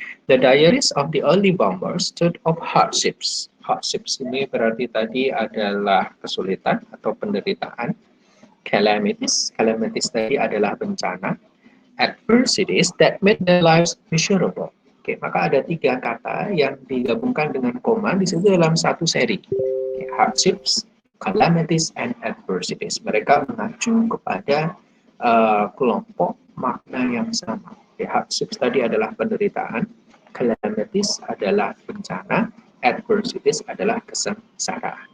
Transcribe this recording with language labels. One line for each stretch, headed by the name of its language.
English: The diaries of the early bombers stood of hardships.
Indonesian: Hardships ini berarti tadi adalah kesulitan atau penderitaan. Calamities, calamities tadi adalah bencana.
English: Adversities that made their lives miserable.
Indonesian: Oke, maka ada 3 kata yang digabungkan dengan koma di situ dalam satu seri.
English: Oke, hardships, calamities, and adversities.
Indonesian: Mereka mengacu kepada kelompok makna yang sama. Oke, hardships tadi adalah penderitaan, calamities adalah bencana, adversities adalah kesengsaraan.